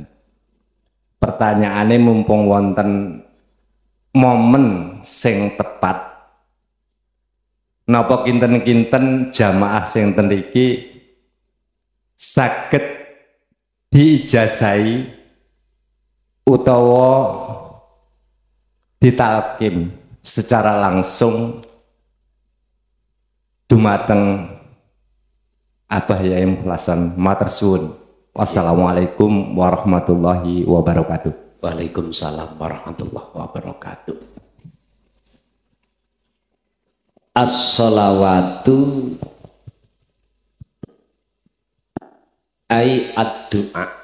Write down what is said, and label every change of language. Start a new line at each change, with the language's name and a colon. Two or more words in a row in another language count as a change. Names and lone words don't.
Javanese: Pertanyaane mumpung wonten momen sing tepat, napa kinten-kinten jamaah sing ten iki saged diijazahi utawa ditalkim
Indonesian: secara langsung
Javanese: dumateng Abah Yaim Hasan. Matur suwun.
Arabic: والسلام عليكم ورحمة الله وبركاته. وعليكم السلام ورحمة الله وبركاته. الصلاة أي الدعاء.